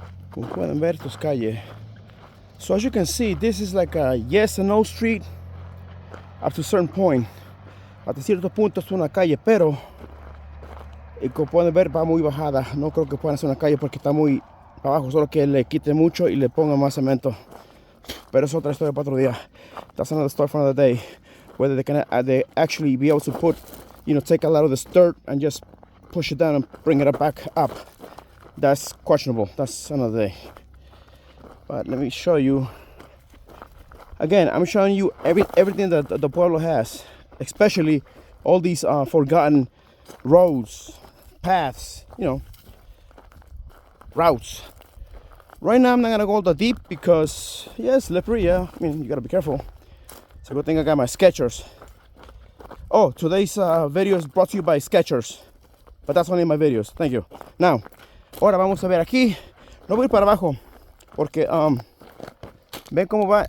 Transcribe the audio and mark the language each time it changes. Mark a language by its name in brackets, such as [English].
[Spanish] como pueden ver, esto es calle. [English] So as you can see, this is like a yes and no street up to a certain point. [Spanish] Hasta cierto punto es una calle, pero y como pueden ver va muy bajada. No creo que puedan hacer una calle porque está muy abajo, solo que le quite mucho y le ponga más cemento. Pero es otra historia para otro día. [English] That's another story for another day. Whether they actually be able to put, take a lot of this dirt and just push it down and bring it back up. That's questionable. That's another day. But let me show you. Again, I'm showing you everything that the pueblo has, especially all these forgotten roads, paths, routes. Right now, I'm not gonna go that deep because, yeah, it's slippery. Yeah, I mean, you gotta be careful. It's a good thing I got my Skechers. Oh, today's video is brought to you by Skechers, but that's only my videos. Thank you. [Spanish] Now, ahora vamos a ver aquí. No voy para abajo porque ven cómo va.